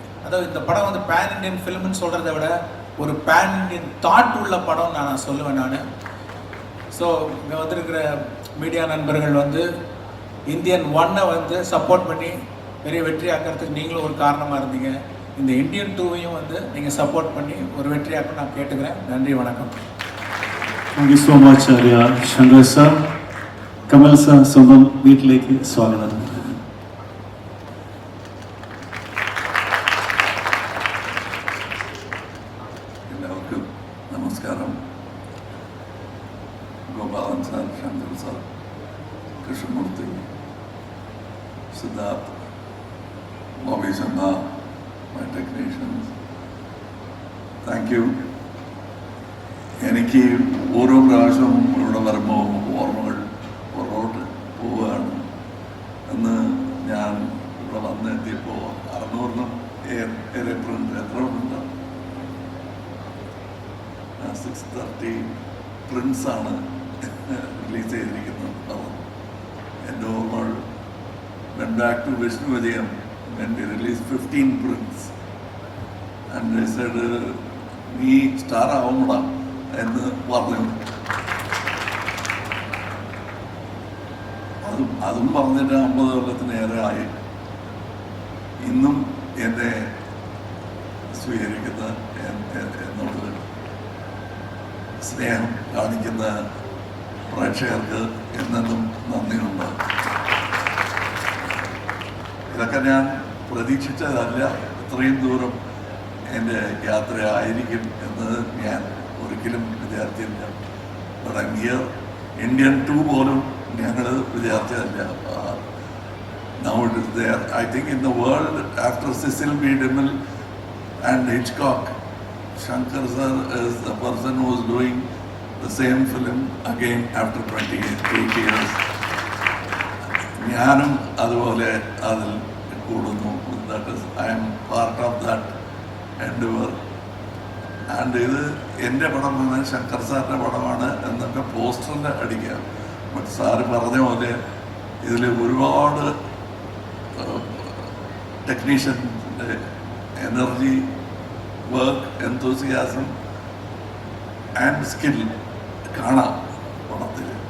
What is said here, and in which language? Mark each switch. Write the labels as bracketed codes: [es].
[ta] அதாவது இந்த படம் வந்து பேன் இண்டியன் ஃபிலிம்னு சொல்கிறத விட ஒரு பேன் இண்டியன் தாட் உள்ள படம் நான் சொல்லுவேன் நான். ஸோ இங்கே வந்திருக்கிற மீடியா நண்பர்கள் வந்து இந்தியன் 1 வந்து சப்போர்ட் பண்ணி பெரிய வெற்றி ஆக்கிறதுக்கு நீங்களும் ஒரு காரணமாக இருந்தீங்க. இந்த இந்தியன் 2வையும் வந்து நீங்கள் சப்போர்ட் பண்ணி ஒரு வெற்றியாக்க நான் கேட்டுக்கிறேன். நன்றி, வணக்கம். [en] Thank you so much, Arya. [ml] Shankar sir, Kamal sir, സ്വന്തം വീട്ടിലേക്ക് സ്വാഗതം. എല്ലാവർക്കും നമസ്കാരം. Gopalan sir, Shankar sir, Krishnamurthy, Siddharth, Bobby Simha, [en] my technicians, thank you. [ml] എനിക്ക് ഓരോ പ്രാവശ്യവും ഇവിടെ വരുമ്പോൾ ഓർമ്മകൾ പുറകോട്ട് പോവുകയാണ്. അന്ന് ഞാൻ ഇവിടെ വന്നെത്തിയപ്പോൾ 600-നും ഏറെ എത്ര ഉണ്ട്, 630 പ്രിൻസാണ് റിലീസ് ചെയ്തിരിക്കുന്നത്. എൻ്റെ ഓർമ്മകൾ [en] went back to Vishnu Vidiyam when we released 15 prints, and they said, [ml] "Nee star avumda," എന്ന് പറഞ്ഞു. അതും പറഞ്ഞിട്ട് 50 കൊല്ലത്തിനേറെ ആയി. ഇന്നും എന്നെ സ്വീകരിക്കുന്ന എന്നുള്ളത് സ്നേഹം കാണിക്കുന്ന പ്രേക്ഷകർക്ക് എന്നെന്നും നന്ദിയുണ്ട്. ഇതൊക്കെ ഞാൻ പ്രതീക്ഷിച്ചതല്ല, ഇത്രയും ദൂരം എൻ്റെ യാത്രയായിരിക്കും എന്ന് ഞാൻ ഒരിക്കലും വിചാരിച്ചില്ല. [en] But I'm here [ml] Indian 2 പോലും ഞങ്ങൾ വിചാരിച്ചതല്ല. [en] Now it is there. I think in the world, after Cecil B. DeMille and Hitchcock, Shankar sir is the person who is doing the same film again after 28 years. [ml] ഞാനും അതുപോലെ അതിൽ കൂടുന്നു. [en] That is, I am part of that endeavor. [ml] And ഇത് എൻ്റെ പടമാണ്, ശങ്കർ സാറിൻ്റെ പടമാണ് എന്നൊക്കെ പോസ്റ്ററിൽ അടിക്കാം. ബട്ട് സാറ് പറഞ്ഞ പോലെ ഇതിൽ ഒരുപാട് ടെക്നീഷ്യൻ്റെ എനർജി, വർക്ക്, എന്തൂസിയാസം ആൻഡ് സ്കിൽ കാണാം പടത്തിൽ.